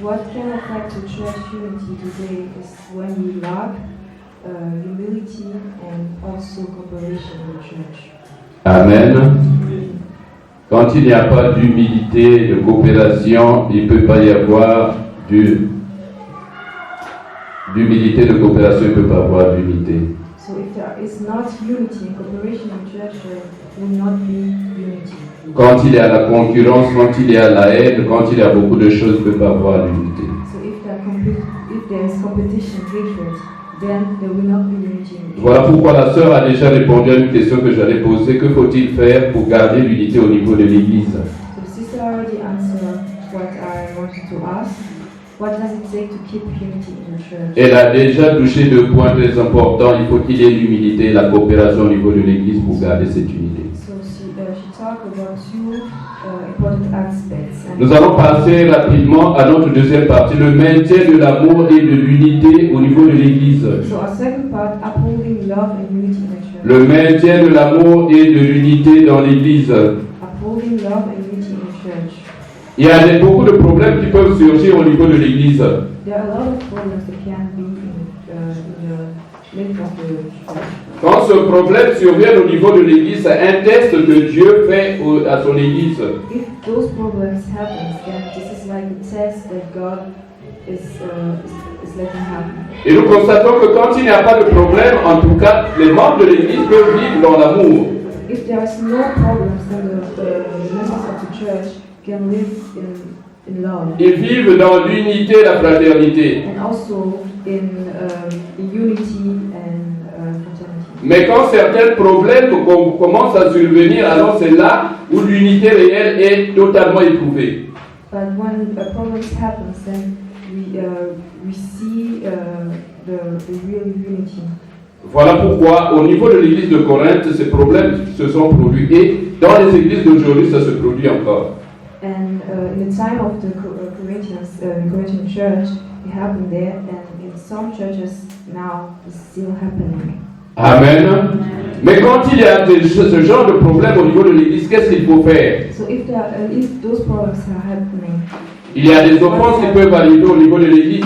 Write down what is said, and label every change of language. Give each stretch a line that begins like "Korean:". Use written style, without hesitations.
English: What can affect the church unity today is when we love humility and also cooperation in the church. Amen.
French: Quand il n'y a pas d'humilité, de coopération, il ne peut pas y avoir d'humilité, de coopération, il ne peut pas avoir d'unité.
English: So if there is not unity and cooperation in church, there will not be unity.
French: Quand il y a la concurrence, quand il y a la haine, quand il y a beaucoup de choses, il ne peut pas avoir d'unité.
English: So if there is competition, hatred, then there will not be unity in the church.
French: Voilà pourquoi la sœur a déjà répondu à une question que j'allais poser. Que faut-il faire pour garder l'unité au niveau de l'Église?
English: So the sister already answered what I wanted to ask. What does it take to keep unity in the church?
French: Elle a déjà touché deux points très importants. Il faut qu'il y ait l'humilité et la coopération au niveau de l'Église pour garder cette unité.
English: So she talked about two important aspects. And
French: Nous allons passer rapidement à notre deuxième partie, le maintien de l'amour et de l'unité au niveau de l'Église.
English: so our second part, upholding love and unity in the church.
French: Le maintien de l'amour et de l'unité dans l'Église.
English: Upholding love and unity in the church.
French: Il y a beaucoup de problèmes qui peuvent surgir au niveau de l'Église.
English: There are a lot of problems that can be in the midst of the church.
French: Quand ce problème survient au niveau de l'Église, c'est un test que Dieu fait à son Église.
English: If those problems happen, then this is like a test that God is letting happen.
French: Et nous constatons que quand il n'y a pas de problème, en tout cas, les membres de l'Église peuvent vivre dans l'amour.
English: If there is no problems, then the members of the church can live in love
French: Ils vivent dans l'unité et la fraternité.
English: and also in unity and fraternity.
French: Mais quand certains problèmes commencent à survenir, alors c'est là où l'unité réelle est totalement éprouvée.
English: But when problems happen, then we see the real unity.
French: Voilà pourquoi, au niveau de l'église de Corinthe, ces problèmes se sont produits. Et dans les églises d'aujourd'hui, ça se produit encore.
English: And in the time of the Corinthian church, it happened there, and in some churches now it's still happening. Amen.
French: Mais quand il y a ce genre de problème au niveau de l'église, qu'est-ce qu'il faut faire?
English: So if those problems are happening,
French: Il y a des offenses qui peuvent arriver au niveau de l'église.